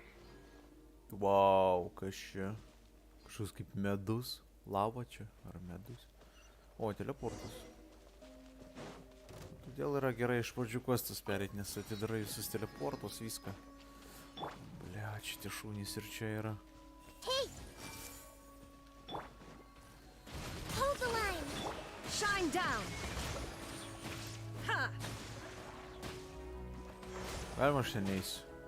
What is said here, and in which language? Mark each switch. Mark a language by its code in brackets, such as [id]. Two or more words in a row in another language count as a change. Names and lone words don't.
[lt] Wow, kas čia? Kažkas kaip medus. Lava čia, ar medus? O, teleportas. Todėl yra gerai iš pradžių questus pereit, nes atidarai visus teleportus, viską. Blia, čia tie šunys ir čia yra. [en] Hey! Hold the line! Shine down! Ha! [lt] Galima aš ten neisiu.